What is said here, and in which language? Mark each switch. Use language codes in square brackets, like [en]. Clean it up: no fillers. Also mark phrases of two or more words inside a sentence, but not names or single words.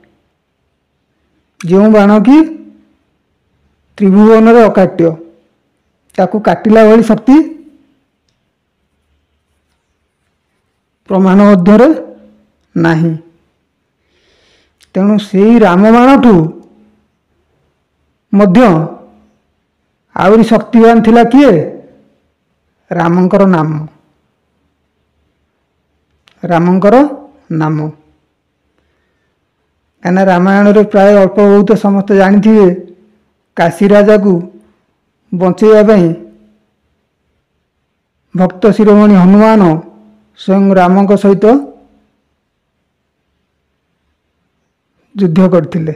[or] ଯେଉଁ ବାଣ କି ତ୍ରିଭୁବନ ରେ ଅକାଟ୍ୟ, ତାକୁ କାଟିଲା ଭଳି ଶକ୍ତି ପ୍ରମାଣ ମଧ୍ୟ ନାହିଁ। ତେଣୁ ସେ ରାମ ବାଣଠୁ ମଧ୍ୟ ଆଉରି ଶକ୍ତିବାନ ଥିଲା କିଏ? ରାମଙ୍କର ନାମ। रामंकर ନାମ। କାହିଁକିନା ରାମାୟଣରେ ପ୍ରାୟ ଅଳ୍ପ ବହୁତ ସମସ୍ତେ ଜାଣିଥିବେ କାଶୀ ରାଜାକୁ ବଞ୍ଚେଇବା ପାଇଁ ଭକ୍ତ ଶିରୋମଣି ହନୁମାନ ସ୍ୱୟଂ ରାମଙ୍କ ସହିତ ଯୁଦ୍ଧ କରିଥିଲେ।